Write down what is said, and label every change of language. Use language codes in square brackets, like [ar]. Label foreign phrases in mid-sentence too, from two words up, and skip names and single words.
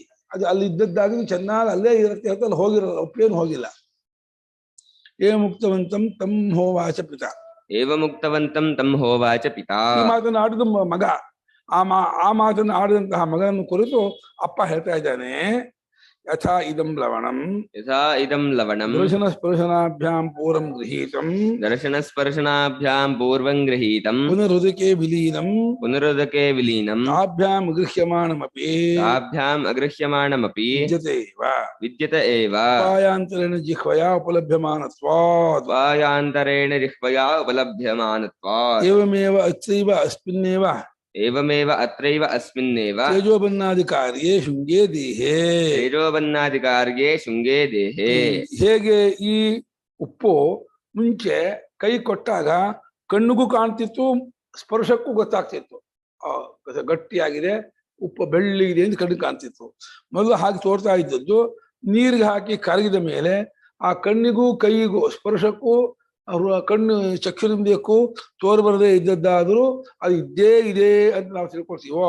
[kn] ಅದು ಅಲ್ಲಿ ಇದ್ದದ್ದಾಗಿ ಚೆನ್ನಾಗಿ ಅಲ್ಲೇ ಇರುತ್ತೆ ಅಂತ ಅಲ್ಲಿ ಹೋಗಿರಲ್ಲ, ಉಪ್ಪೇನು ಹೋಗಿಲ್ಲ. [sa] ಮುಕ್ತವಂತಂ ತಂ ಹೋವಾಚ ಪಿತಾ. ಮುಕ್ತವಂತಂ ತಂ ಹೋವಾಚ ಪಿತಾ. [kn] ಈ ಮಾತನ್ನು ಆಡಿದ ಮಗ, ಆ ಮಾತನ್ನು ಆಡಿದಂತಹ ಮಗನನ್ನು ಕುರಿತು ಅಪ್ಪ ಹೇಳ್ತಾ ಇದ್ದಾನೆ, [sa] ಯಥಾ ಇದಂ ಲವಣಂ ಯಥಾ ಇದಂ ಲವಣಂ ದರ್ಶನ ಸ್ಪರ್ಶನಾಭ್ಯಾಂ ಪೂರ್ವಂ ಗೃಹೀತಂ ದರ್ಶನಸ್ಪರ್ಶನಾಭ್ಯಾಂ ಪೂರ್ವಂ ಗೃಹೀತಂ ಪುನರುದಕೆ ವಿಲೀನಂ ಪುನರುದಕೆ ವಿಲೀನಂ ತಾಭ್ಯಾಂ ಗೃಹ್ಯಮಾಣಮಪಿ ತಾಭ್ಯಾಂ ಅಗೃಹ್ಯಮಾಣಮಪಿ ವಿದ್ಯತ ಏವ ಉಪಾಯಾಂತರೇಣ ಜಿಹ್ವಯಾ ಉಪಲಭ್ಯಮಾನತ್ವಾತ್ ಉಪಾಯಾಂತರೇಣ ಜಿಹ್ವಯಾ ಉಪಲಭ್ಯಮಾನತ್ವಾತ್ ಏವಮೇವ ಅತ್ರೈವ ಅಸ್ಮಿನ್ನೇವ ತೇಜೋಬನ್ನಾಧಿಕಾರ್ಯೇ ಶೃಂಗೇ ದೇಹೇ ತೇಜೋಬನ್ನಾಧಿಕಾರ್ಯೇ ಶೃಂಗೇ ದೇಹೇ. [kn] ಹೇಗೆ ಈ ಉಪ್ಪು ಮುಂಚೆ ಕೈ ಕೊಟ್ಟಾಗ ಕಣ್ಣಿಗೂ ಕಾಣ್ತಿತ್ತು, ಸ್ಪರ್ಶಕ್ಕೂ ಗೊತ್ತಾಗ್ತಿತ್ತು ಗಟ್ಟಿಯಾಗಿದೆ, ಉಪ್ಪು ಬೆಳ್ಳಿಗಿದೆ ಅಂತ ಕಣ್ಣಿಗೆ ಕಾಣ್ತಿತ್ತು. ಮೊದಲು ಹಾಗೆ ತೋರ್ತಾ ಇದ್ದದ್ದು ನೀರಿಗೆ ಹಾಕಿ ಕರಗಿದ ಮೇಲೆ ಆ ಕಣ್ಣಿಗೂ ಕೈಗೂ ಸ್ಪರ್ಶಕ್ಕೂ ಕಣ್ಣು ಚಕ್ಷುರಿಂದಕ್ಕೂ ತೋರು ಬರದೇ ಇದ್ದದ್ದಾದರೂ ಅದು ಇದ್ದೇ ಇದೆ ಅಂತ ನಾವು ತಿಳ್ಕೊಳ್ತೀವೋ.